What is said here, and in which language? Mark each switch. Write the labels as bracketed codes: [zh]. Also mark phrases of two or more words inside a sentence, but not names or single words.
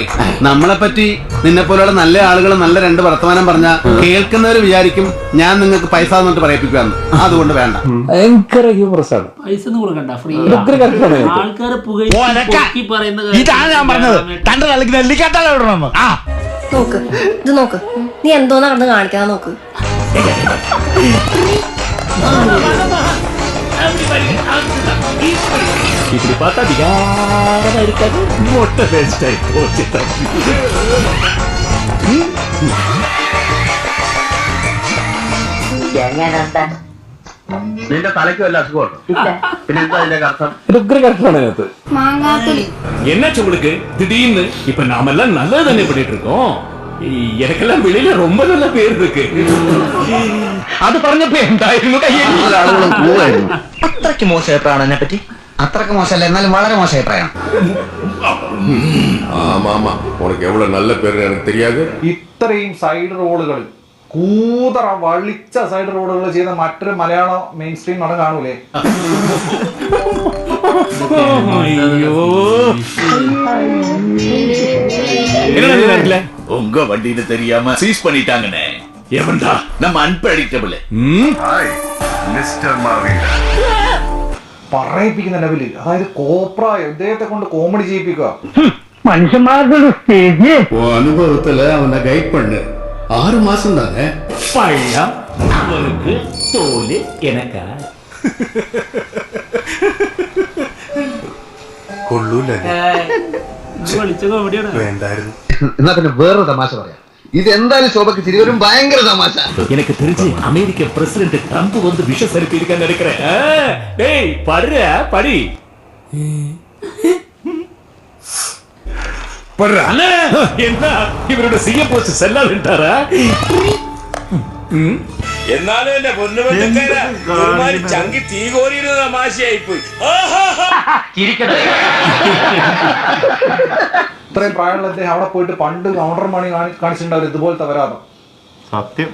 [ml] നമ്മളെ പറ്റി നിന്നെ പോലെയുള്ള നല്ല ആളുകൾ നല്ല രണ്ട് വർത്തമാനം പറഞ്ഞാൽ കേൾക്കുന്നവര് വിചാരിക്കും ഞാൻ നിങ്ങൾക്ക് പൈസ തന്നിട്ട് പറയിപ്പിക്കാന്ന്. അതുകൊണ്ട് വേണ്ട. ഭയങ്കര ഹ്യൂമറസ് ആണ്. പൈസ കൊടുക്കണ്ട, ഫ്രീ. ആൾക്കാരെ നോക്ക്, ഇത് നോക്ക്, നീ എന്തോ നടന്ന് കാണിക്കാൻ നോക്ക്. [ta] இப்படி பார்த்தா விகாரமா இருக்காது. மொட்டை வேஸ்ட் ஆகி போச்சு. [ml] നിന്റെ തലയ്ക്ക് വല്ല അസുഖമുണ്ടോ? പിന്നെ എന്താ അതിന്റെ അർത്ഥം? ഉഗ്ര കറക്റ്റാണ് അതിനകത്ത്. [ta] என்ன உங்களுக்கு திடீர்னு இப்ப நாமெல்லாம் நல்லது தானே பண்ணிட்டு இருக்கோம். எனக்கெல்லாம் வெளியில ரொம்ப நல்ல பேர் இருக்கு. [ml] അത് പറഞ്ഞപ്പോ എന്തായിരുന്നു ആളുകളും പോവായിരുന്നു. അത്രയ്ക്ക് മോശം അഭിപ്രായമാണ് എന്നെ പറ്റി. അത്രയ്ക്ക് മോശമല്ല, എന്നാലും വളരെ മോശം അഭിപ്രായം. [ta] ஆமா ஆமா உனக்கு எவ்வளவு நல்ல பேரு எனக்கு தெரியாது. [ml] ഇത്രയും സൈഡ് റോളുകൾ കൂതറ വളിച്ച സൈഡ് റോളുകൾ ചെയ്ത മറ്റൊരു മലയാള [en] main stream [ml] നടൻ കാണൂലേ? [ta] உங்க வண்டின்னு தெரியாம சீஸ் பண்ணிட்டாங்கண்ணே. எவன்டா? நம்ம அன்பிரடிக்டபிள். மிஸ்டர் மாவீரன் [ml] പറയിപ്പിക്കുന്ന ലെവല്, അതായത് കോപ്ര ഇദ്ദേഹത്തെ കൊണ്ട് കോമഡി ചെയ്യിപ്പിക്കുക. [ta] உன் அனுபவத்துல அவனை கைட் பண்ணு. 6 மாசம் தானே. பழம் அவனுக்கு தோல் எனக்கா? [ml] കൊള്ളൂല. വേണ്ടായിരുന്നു. എന്നാ പിന്നെ വേറൊരു തമാശ പറയാം. ഇത് എന്തായാലും ശോഭക്ക് ചിരി വരും. ഭയങ്കര തമാശ. [ta] எனக்கு தெரிஞ்சு அமெரிக்க பிரசிடென்ட் ட்ரம்ப் வந்து விஷ அனுப்பி இருக்கான்னு நினைக்கிறேன். டேய் படுற படி. அண்ணே, என்ன இவரோட சிங்க போச்சு செல்லாதுட்டாரா? [ml] എന്നാലും എന്റെ പൊന്നുപെണ്ണുകാരി ചങ്കി തീ കോരിയിരുന്ന തമാശയായി പോയി. ഇത്രയും പ്രായമുള്ള അദ്ദേഹം അവിടെ പോയിട്ട് പണ്ട് കൗണ്ടർ മണി കാണിച്ചിട്ടുണ്ടാവില്ല ഇതുപോലത്തെ വരാതെ. സത്യം.